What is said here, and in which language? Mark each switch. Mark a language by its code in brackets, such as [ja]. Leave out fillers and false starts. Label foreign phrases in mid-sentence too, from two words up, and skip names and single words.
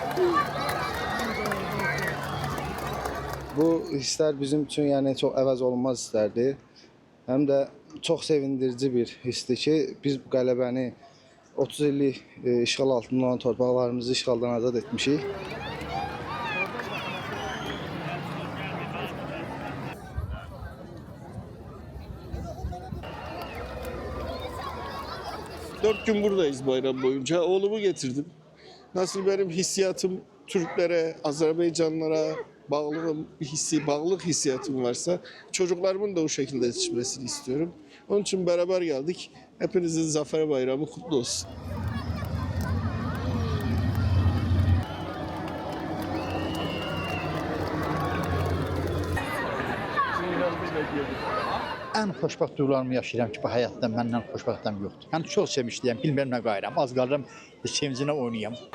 [az] Bu hisslər bizim üçün yəni çox əvəz olunmaz hisslərdir. Həm də çox sevindirici bir hissdir ki, biz bu qələbəni 30 illik işğal altında olan torpaqlarımızı işğaldan azad etmişik. [tr] Dört gün buradayız bayram boyunca. Oğlumu getirdim. Nasıl benim hissiyatım Türklere, Azerbaycanlılara bağlılık hissiyatım varsa çocuklarımın da o şekilde yetişmesini istiyorum. Onun için beraber geldik. Hepinizin Zafer Bayramı kutlu olsun. [az] Ən xoşbəxt duygularımı yaşayıram ki, bu həyatda məndən xoşbəxt adam yoxdur. Yəni çox sevmişdiyəm, bilmirəm nə qayıram. Az qalıram, sevincinə oynayam.